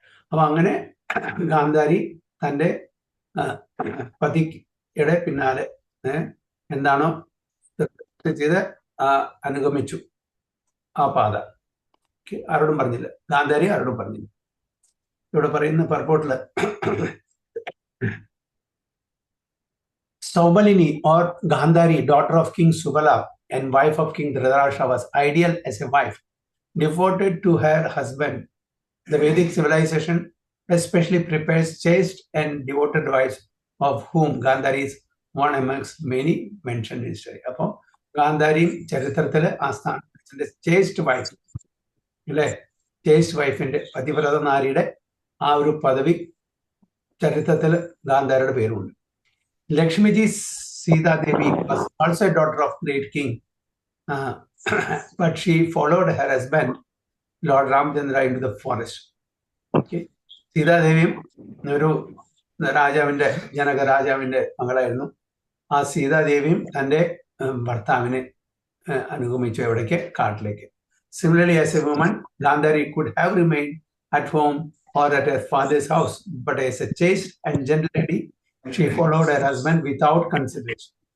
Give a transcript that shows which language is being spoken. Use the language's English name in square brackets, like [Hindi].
[Malayalam] അപ്പൊ അങ്ങനെ ഗാന്ധാരി തൻ്റെ പതിയുടെ പിന്നാലെ എന്താണോ ചെയ്ത് അനുഗമിച്ചു ആ പാത. ആരോടും പറഞ്ഞില്ല, ഗാന്ധാരി ആരോടും പറഞ്ഞില്ല. ഇവിടെ പറയുന്ന പർപ്പോട്ടില് [English] Saubalini or Gandhari, daughter of King Subala and wife of King Dhritarashtra, was ideal as a wife, devoted to her husband. The Vedic civilization especially prepares chaste and devoted wives, of whom Gandhari is one amongst many mentioned in history. [Malayalam] അപ്പോ ഗാന്ധാരി ചരിത്രത്തില് ആ സ്ഥാനത്തിന്റെ chest wife അല്ലെ, chest വൈഫിന്റെ പതിവ്രത നാരിയുടെ ആ ഒരു പദവി ചരിത്രത്തിൽ ഗാന്ധാരിയുടെ പേരുണ്ട്. [English] Lakshmiji Sita Devi was also a daughter of great king, but she followed her husband Lord Ramchandra into the forest. Okay. [Malayalam] സീതാദേവിയും ഒരു രാജാവിന്റെ, ജനക രാജാവിന്റെ മകളായിരുന്നു. ആ സീതാദേവിയും തൻ്റെ ഭർത്താവിനെ അനുഗമിച്ചു എവിടേക്ക്? കാട്ടിലേക്ക്. [English] Similarly, as a woman, Gandhari could have remained at home or at her father's house, but as a chaste and gentle lady, she followed her husband without consideration.